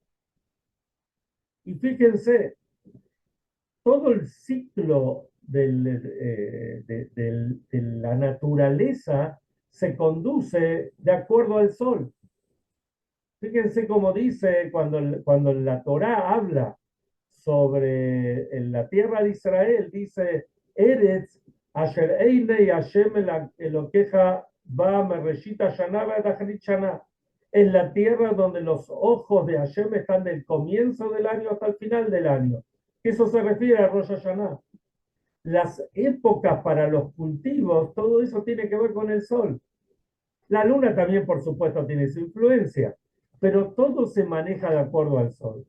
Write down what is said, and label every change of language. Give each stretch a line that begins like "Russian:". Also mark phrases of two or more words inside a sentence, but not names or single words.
Spanish: Y fíjense, todo el ciclo de la naturaleza se conduce de acuerdo al sol. Fíjense cómo dice cuando la Torá habla sobre la tierra de Israel, dice,
Hebrew: ארץ אשר עיני השם אלוהיך בה מראשית השנה ועד אחרית שנה.
Spanish: Es la tierra donde los ojos de Hashem están del comienzo del año hasta el final del año. Eso se refiere a Rosh Hashanah. Las épocas para los cultivos, todo eso tiene que ver con el sol. La luna también, por supuesto, tiene su influencia, pero todo se maneja de acuerdo al sol.